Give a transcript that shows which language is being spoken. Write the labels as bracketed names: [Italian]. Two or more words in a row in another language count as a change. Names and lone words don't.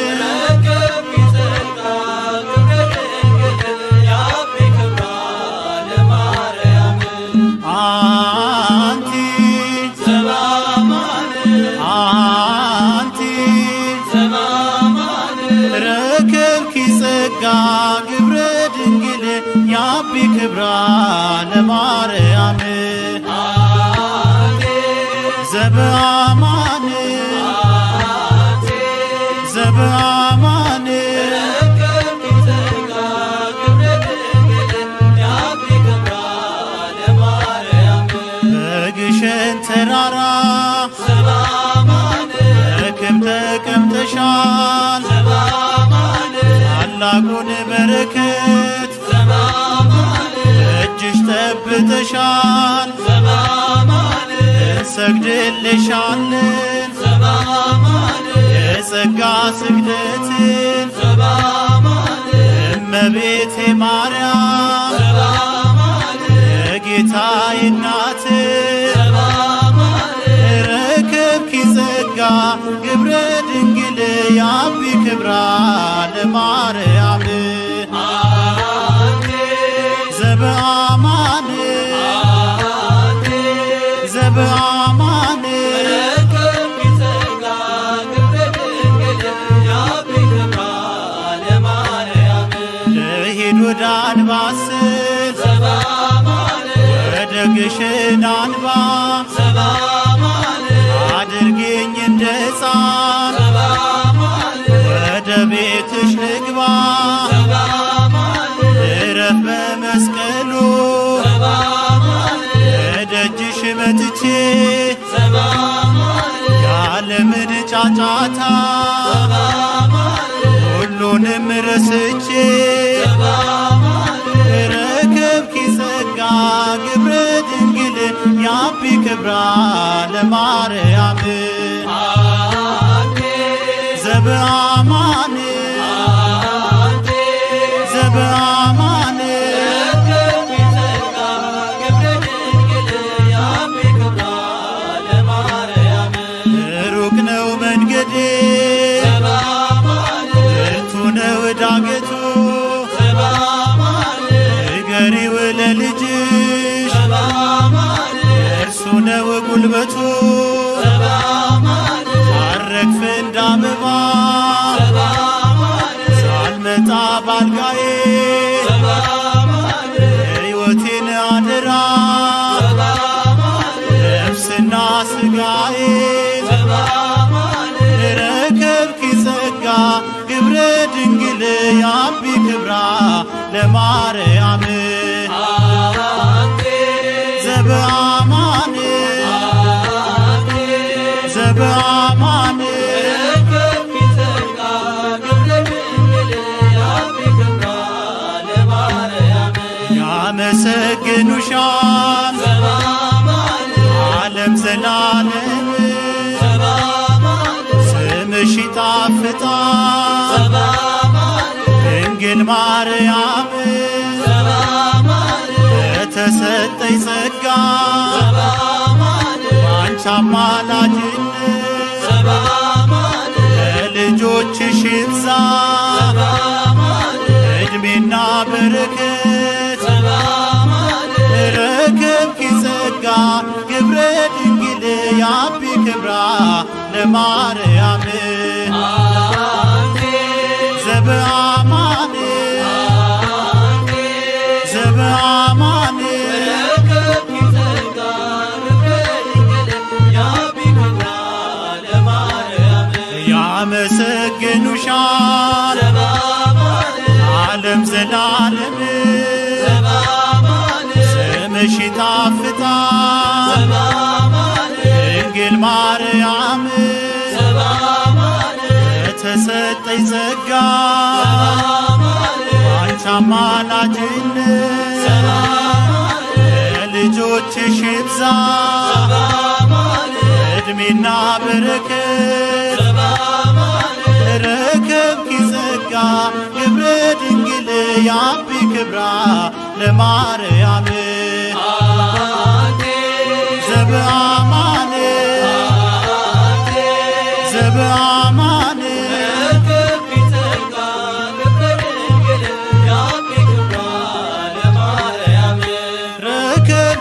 [Geez] አንቲ ዘበአማን አንቲ ዘበአማን ረከብኪ ጸጋ ግብረ ድንግል ያቢ ክብራ ለማርያም ዘበአማን ዘበአማን ረከብኪ ጸጋ ግብረ ድንግል ያቢ ክብራ ለማርያም [Amharic] በግሸን ተራራ ዘበአማን በክብ ተቀምጠሻል ዘበአማን ታላቁን በረከት ዘበአማን እጅሽ ጠብተሻል ዘበአማን እንሰግድልሻለን ዘበአማን የጸጋ ስግደትን ዘበአማን እመቤቴ ማርያም ዘበአማን የጌታዬ እናት [Geez] ዘበአማን ረከብኪ ጸጋ ግብረ ድንግል ያቢ ክብራ ለማርያም ዘበአማን ዘበአማን ረከብኪ ጸጋ ግብረ ድንግል ያቢ ክብራ ለማርያም [Amharic] ልሂድ ወደ አንባስል ዘበአማን ወደ ግሸን አንባ ዘበአማን አድርጌኝ እንደ ሕፃን ዘበአማን ወደ ቤትሽ ልግባ ዘበአማን እረፍ በመስቀሉ ዘበአማን እደጅሽ መጥቼ [Geez] ዘበአማን [Amharic] ያለምን ጫጫታ [Geez] ዘበአማን [Amharic] ሁሉንም ረስቼ [Geez] ዘበአማን ረከብኪ ጸጋ ግብረ ድንግል ያቢ ክብራ ለማርያም ዘበአማን ዘበአማን ረከብኪ ጸጋ ግብረ ድንግል ያቢ ክብራ ለማርያም [Amharic] ሩቅ ነው መንገዴ ዘበአማን ብርቱ ነው ዳገቱ ዘበአማን ንገሪው ለልጅሽ ዘበአማን እርሱ ነው ጉልበቱ ዘበአማን ሳረግፍ እንዳበባ ዘበአማን ሳልመጣ ባልጋዬ ዘበአማን ሕይወቴን አደራ ዘበአማን ነፍስና ሥጋዬ [Geez] ዘበአማን ረከብኪ ጸጋ ግብረ ድንግል ያቢ ክብራ ለማርያም ዘበአማን ዘበአማን ረከብኪ ጸጋ ግብረ ድንግል ያቢ ክብራ ለማርያም ያመሰግኑሻል ዘበአማን ዓለም [Amharic] ዘላለም ዘበአማን ስምሽ ይጣፍጣል ዘበአማን ድንግል ማርያም ዘበአማን ለተሰጠኝ ጸጋ ዘበአማን ባንቺ አማላጅነት ዘበአማን ለልጆችሽ ይብዛ ዘበአማን ዕድሜና በረከት [Geez] ዘበአማን ረከብኪ ጸጋ ግብረ ድንግል ያቢ ክብራ ለማርያም ዘበአማን ዘበአማን ረከብኪ ጸጋ ግብረ ድንግል ያቢ ክብራ ለማርያም [Amharic] ያመሰግኑሻል ዘበአማን ዓለም ዘላለም ዘበአማን ስምሽ ይጣፍጣል ዘበአማን ድንግል ማርያም ዘበአማን ለተሰጠኝ ጸጋ ዘበአማን ባንቺ አማላጅነት ዘበአማን ለልጆችሽ ይብዛ ዘበአማን ዕድሜና በረከት [Geez] ዘበአማን ረከብኪ ጸጋ ግብረ ድንግል ያቢ ክብራ ለማርያም ዘበአማን ዘበአማን ረከብኪ